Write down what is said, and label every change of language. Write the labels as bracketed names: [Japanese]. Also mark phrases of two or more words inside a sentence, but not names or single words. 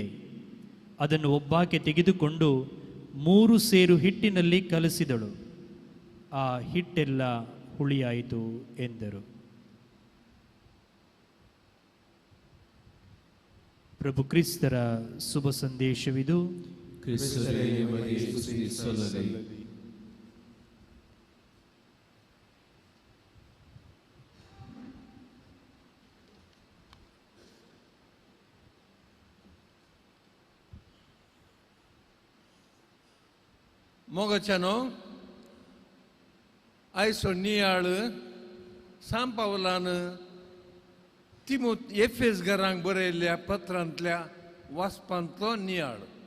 [Kannada] ಅದನ್ನು ಒಬ್ಬಾಕೆ ತೆಗೆದುಕೊಂಡು 3 ಸೇರು ಹಿಟ್ಟಿನಲ್ಲಿ ಕಲಸಿದಳು. ಆ ಹಿಟ್ಟೆಲ್ಲ ಹುಳಿಯಾಯಿತು ಎಂದರು. ಪ್ರಭು ಕ್ರಿಸ್ತರ ಶುಭ ಸಂದೇಶವಿದು. ಕ್ರಿಸ್ತರೇ ನಿಮಗೆ ಸ್ತುತಿ ಸಲ್ಲಲಿ. [Konkani] मोगच्यानो आयसो नियाळ सांपावलान एफएस घरांक बरयल्ल्या पत्रांतल्या वाचपांतलो नियाळ.